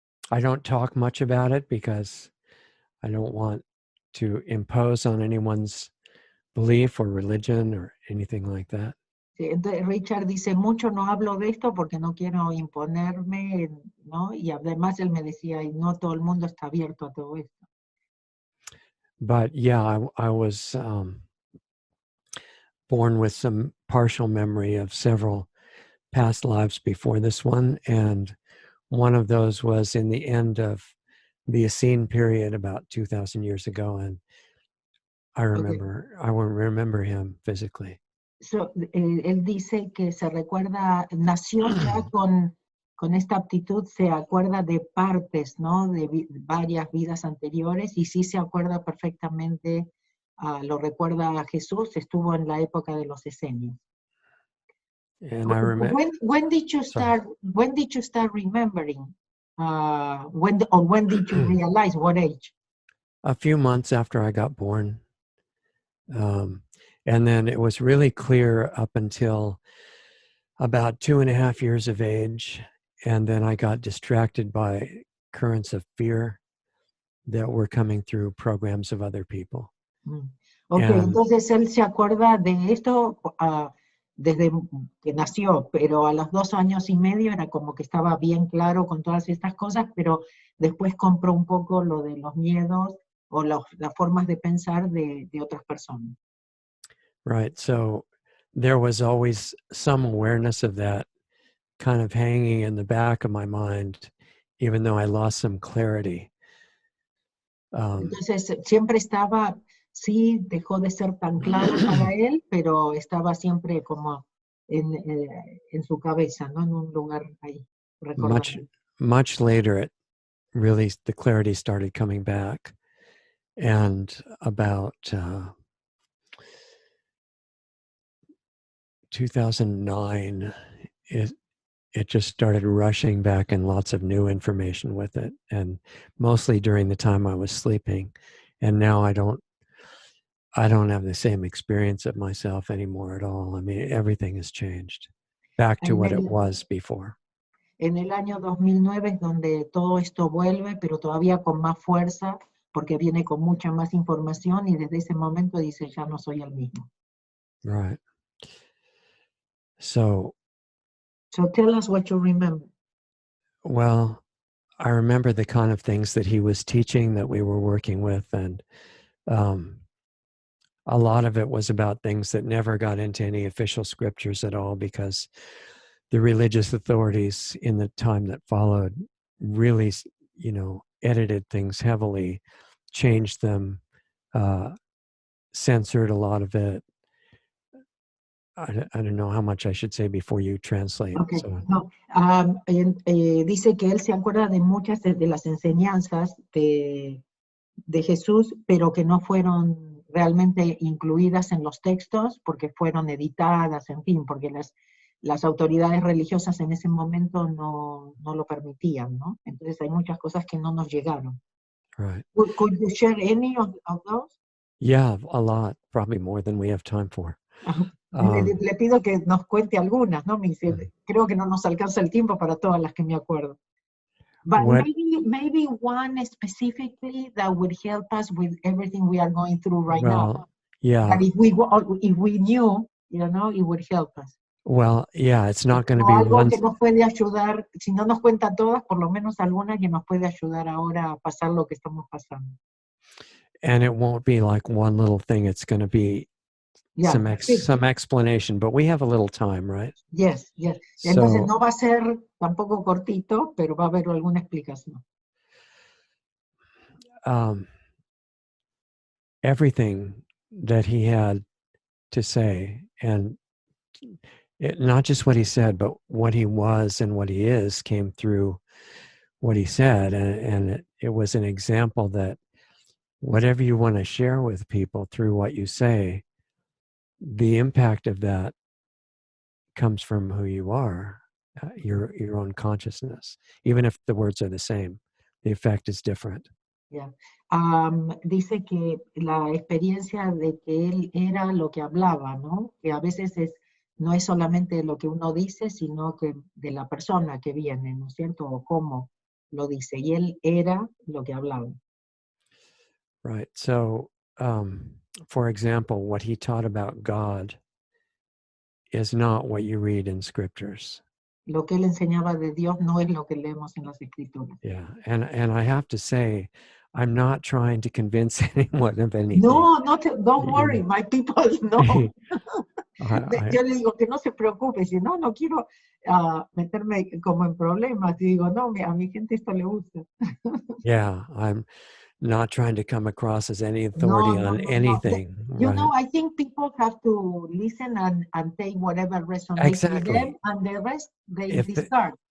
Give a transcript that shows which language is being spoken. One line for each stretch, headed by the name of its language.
English: I don't talk much about it because I don't want to impose on anyone's belief or religion or anything like that.
Spanish: Sí, entonces Richard dice, mucho no hablo de esto porque no quiero imponerme, ¿no? Y además él me decía, y no todo el mundo está abierto a todo esto.
English: But yeah, I was born with some partial memory of several past lives before this one, and one of those was in the end of the Essene period about 2,000 years ago, and I remember him physically.
Spanish: So, él dice que se recuerda, nació ya con esta aptitud, se acuerda de partes, ¿no? De varias vidas anteriores y sí se acuerda perfectamente, lo recuerda a Jesús, estuvo en la época de los esenios.
English: And I remember. When did you start remembering? When did you realize? What age? A few months after I got born. And then it was really clear up until about 2.5 years of age. And then I got distracted by currents of fear that were coming through programs of other people.
Spanish: Ok, entonces él se acuerda de esto desde que nació, pero a los 2 años y medio era como que estaba bien claro con todas estas cosas, pero después compró un poco lo de los miedos o las formas de pensar de otras personas.
English: Right, so there was always some awareness of that kind of hanging in the back of my mind, even though I lost some clarity.
Spanish: Entonces siempre estaba, sí, dejó de ser tan claro para él, pero estaba siempre como en su cabeza, ¿no? En un lugar ahí, recordando.
English: Much later, the clarity started coming back, and about 2009, it just started rushing back, and lots of new information with it, and mostly during the time I was sleeping. And now I don't have the same experience of myself anymore at all. I mean, everything has changed back to what it was before.
Spanish: En el año 2009 es donde todo esto vuelve, pero todavía con más fuerza, porque viene con mucha más información y desde ese momento dice, ya no soy el mismo.
English: Right. So tell us what you remember. Well, I remember the kind of things that he was teaching that we were working with, and a lot of it was about things that never got into any official scriptures at all, because the religious authorities in the time that followed really, edited things heavily, changed them, censored a lot of it. I don't know how much I should say before you translate. Okay. So. No.
Spanish: Dice que él se acuerda de muchas de las enseñanzas de Jesús, pero que no fueron realmente incluidas en los textos porque fueron editadas, en fin, porque las autoridades religiosas en ese momento no lo permitían, ¿no? Entonces hay muchas cosas que no nos llegaron.
English: Right. Could you share any of those? Yeah, a lot, probably more than we have time for.
Spanish: Le pido que nos cuente algunas, ¿no? Me dice, creo que no nos alcanza el tiempo para todas las que me acuerdo.
English: But what, maybe one specifically that would help us with everything we are going through right now. well, yeah, That if we knew, it would help us. well, yeah, it's not going to
Spanish: O
English: be
Spanish: algo
English: one,
Spanish: que nos puede ayudar, si no nos cuenta todas, por lo menos alguna que nos puede ayudar ahora a pasar lo que estamos pasando.
English: and it won't be like one little thing. It's going to be Yeah, some explanation, but we have a little time, right? Yes, yes.
Spanish: Entonces
English: So,
Spanish: no va a ser tampoco cortito, pero va a haber alguna explicación.
English: everything that he had to say, and not just what he said, but what he was and what he is, came through what he said. And it was an example that whatever you want to share with people through what you say, the impact of that comes from who you are, your own consciousness. Even if the words are the same, the effect is different. Yeah.
Spanish: Dice que la experiencia de que él era lo que hablaba, ¿no? Que a veces no es solamente lo que uno dice, sino que de la persona que viene, ¿no es cierto? O cómo lo dice. Y él era lo que hablaba.
English: Right. So, for example, what he taught about God is not what you read in scriptures.
Spanish: Lo que él enseñaba de Dios no es lo que leemos en las escrituras.
English: Yeah. And I have to say, I'm not trying to convince anyone of anything. No, don't worry, my people, no.
Spanish: Yo le digo que no se preocupe, si no quiero meterme como en problemas. Y digo, no, a mi gente esto le gusta.
English: Yeah, I'm not trying to come across as any authority on anything. You right? know, I think people have to listen and take whatever resonates with them, and the rest they discard.